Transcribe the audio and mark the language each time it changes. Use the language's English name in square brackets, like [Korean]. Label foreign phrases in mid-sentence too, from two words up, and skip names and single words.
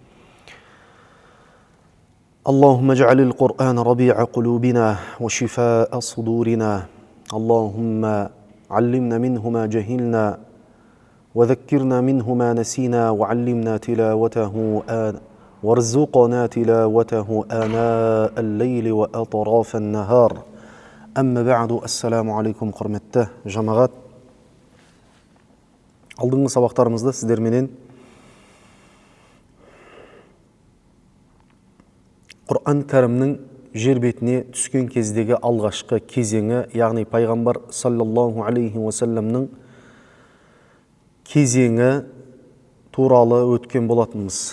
[Arabic] اللهم اجعل القرآن ربيع قلوبنا وشفاء صدورنا اللهم علمنا منه ما جهلنا وذكرنا منه ما نسينا وعلمنا تلاوته وارزقنا تلاوته آناء الليل وأطراف النهار أما بعد السلام عليكم [Kazakh] құрметті жамағат. Алдыңғы сабақтарымызда сіздерменен Құран кәрімнің жер бетіне түскен кездегі алғашқы кезеңі, яғни пайғамбар [Arabic] صلى الله عليه وسلم [Kazakh] кезеңі туралы өткен болатынбыз.